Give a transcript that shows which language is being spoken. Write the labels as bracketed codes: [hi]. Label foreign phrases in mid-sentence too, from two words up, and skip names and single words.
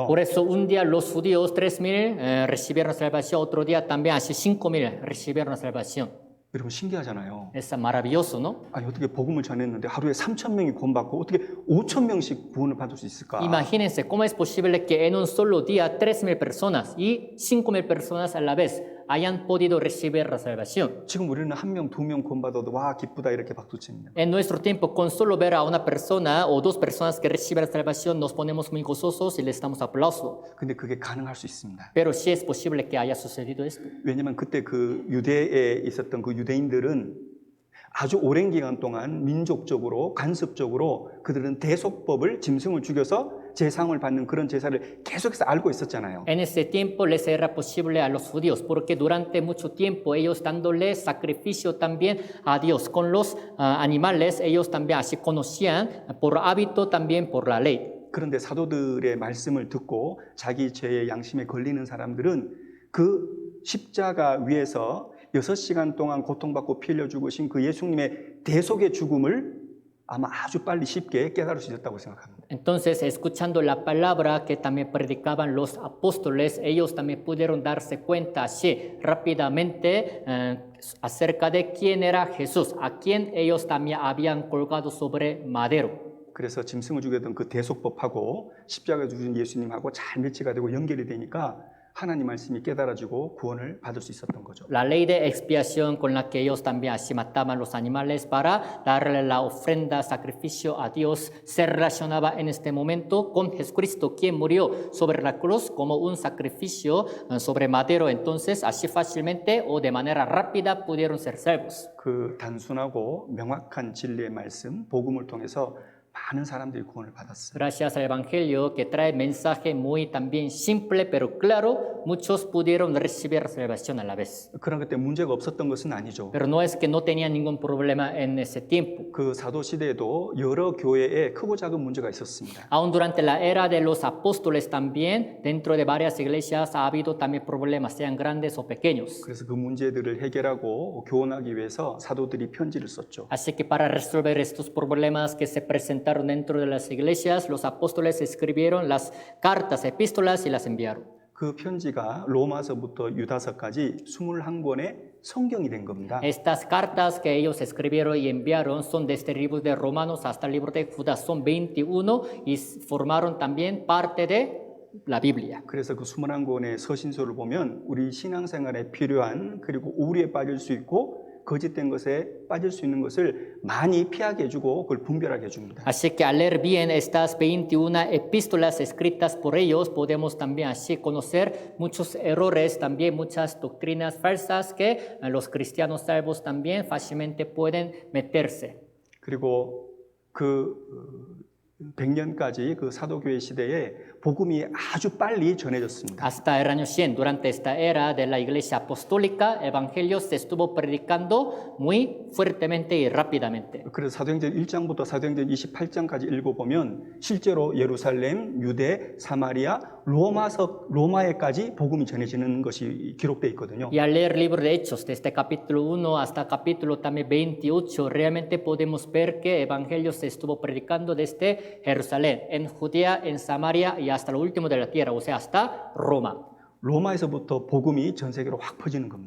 [es] Por eso un día los judíos 3,000 recibieron salvación, otro día también así 5,000 recibieron salvación. [ko] 여러분 신기하잖아요. [es] Es maravilloso, ¿no? [ko] 아니 어떻게 복음을 전했는데 하루에 3,000명이 구원받고 어떻게 5,000명씩 구원을 받을 수 있을까? [es] Imagínense cómo es posible que en un solo día 3,000 personas y 5,000 personas a la vez hayan podido recibir la salvación. [ko] 지금 우리는 1명, 2명 구원받아도 와 기쁘다 이렇게 박수칩니다. [es] En nuestro tiempo, con solo ver a una persona o dos personas que reciben la salvación, nos ponemos muy gozosos y les damos aplauso. [ko] 근데 그게 가능할 수 있습니다. [es] Pero sí es posible que haya sucedido esto. [ko] 왜냐하면 그때 그 유대에 있었던 그 유대인들은 아주 오랜 기간 동안 민족적으로 간섭적으로 그들은 대속법을 짐승을 죽여서 제상을 받는 그런 제사를 계속해서 알고 있었잖아요. [es] En ese tiempo les era posible a los judíos porque durante mucho tiempo ellos dándole sacrificio también a Dios con los animales, ellos también así conocían por hábito también por la ley. [ko] 그런데 사도들의 말씀을 듣고 자기 죄의 양심에 걸리는 사람들은 그 십자가 위에서 6시간 동안 고통받고 피 흘려 죽으신 그 예수님의 대속의 죽음을 아마 아주 빨리 쉽게 깨달을 수 있었다고 생각합니다. [es] Entonces, escuchando la palabra que también predicaban los apóstoles, ellos también pudieron darse cuenta así rápidamente acerca de quién era Jesús, a quien ellos también habían colgado sobre madero. [ko] 그래서 짐승을 죽였던 그 대속법하고 십자가에 죽으신 예수님하고 잘 매치가 되고 연결이 되니까 하나님 말씀이 깨달아지고 구원을 받을 수 있었던 거죠. [es] La ley de expiación con la que ellos también así mataban los animales para darle la ofrenda, sacrificio a Dios, se relacionaba en este momento con Jesucristo, quien murió sobre la cruz como un sacrificio sobre madero. Entonces, así fácilmente o de manera rápida pudieron ser salvos. [ko] 그 단순하고 명확한 진리의 말씀, 복음을 통해서 많은 사람들이 구원을 받았어요. [es] Gracias al Evangelio que trae mensaje muy también simple pero claro, muchos pudieron recibir salvación a la vez. [ko] 그런 것 때문에 문제가 없었던 것은 아니죠. [es] Pero no es que no tenían ningún problema en ese tiempo. [ko] 그 사도 시대에도 여러 교회에 크고 작은 문제가 있었습니다. [es] Aún durante la era de los apóstoles también, dentro de varias iglesias ha habido también problemas, sean grandes o pequeños. [ko] 그래서 그 문제들을 해결하고 교훈하기 위해서 사도들이 편지를 썼죠. [es] Así que para resolver estos problemas que se presentaron dentro de las iglesias, los apóstoles escribieron las cartas, epístolas y las enviaron. [ko] 그 편지가 로마서부터 유다서까지 21권의 성경이 된 겁니다. [es] Estas cartas que ellos escribieron y enviaron son desde el libro de Romanos hasta el libro de Judas, son 21 y formaron también parte de la Biblia. [ko] 그래서 그 21권의 서신서를 보면 우리 신앙생활에 필요한 그리고 우울에 빠질 수 있고 거짓된 것에 빠질 수 있는 것을 많이 피하게 해주고 그걸 분별하게 해줍니다. [es] Así que al leer bien estas 21 epístolas escritas por ellos, podemos también así conocer muchos errores, también muchas doctrinas falsas que los cristianos salvos también fácilmente pueden meterse. [ko] 그리고 그 100년까지 그 사도교회 시대에 복음이 아주 빨리 전해졌습니다. [es] Hasta el año 100, durante esta era de la iglesia apostólica, el evangelio se estuvo predicando muy fuertemente y rápidamente. [ko] 그래서 사도행전 1장부터 사도행전 28장까지 읽어보면 실제로 예루살렘, 유대, 사마리아, 로마에까지 복음이 전해지는 것이 기록되어 있거든요. [es] Y al leer el libro de Hechos, desde capítulo 1 hasta capítulo también 28, realmente podemos ver que el evangelio se estuvo predicando desde Jerusalén, en Judea, en Samaria y hasta lo último de la tierra, o sea, hasta Roma. [ko] 로마에서부터 복음이 전 세계로 확 퍼지는 겁니다.